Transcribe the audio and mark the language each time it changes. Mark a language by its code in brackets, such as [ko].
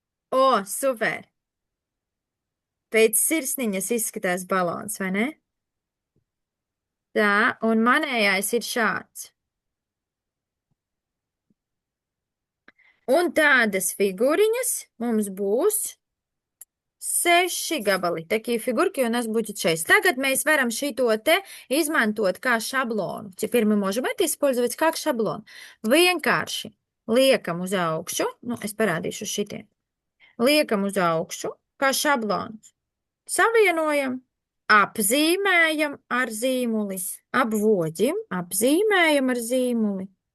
[lv] O, super! Pēc sirsniņas izskatās balons, vai ne? Tā, un manējais ir šāds. Un tādas figūriņas mums būs 6 gabali. [ru] Такие фигурки у нас будет 6. [lv] Tagad mēs varam šito te izmantot kā šablonu. [ru] Теперь мы можем это использовать как шаблон. [lv] Vienkārši liekam uz augšu. Nu, es parādīšu šitie. Liekam uz augšu kā šablonus. Savienojam, apzīmējam ar zīmuli. Apvoģim, apzīmējam ar zīmuli.